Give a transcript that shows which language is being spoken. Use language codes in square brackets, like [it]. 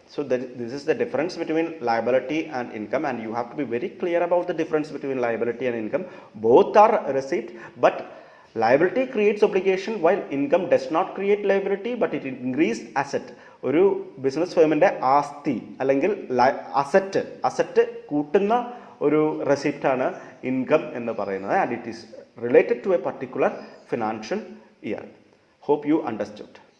[en] So this is the difference between liability and income, and you have to be very clear about the difference between liability and income. Both are receipt, but liability creates obligation while income does not create liability but it increase asset. [ml] ഒരു business ഫേമിൻ്റെ ആസ്തി അല്ലെങ്കിൽ asset കൂട്ടുന്ന ഒരു റെസിപ്റ്റാണ് income എന്ന് പറയുന്നത്, [en] And it is related to a particular financial year. Hope you understood.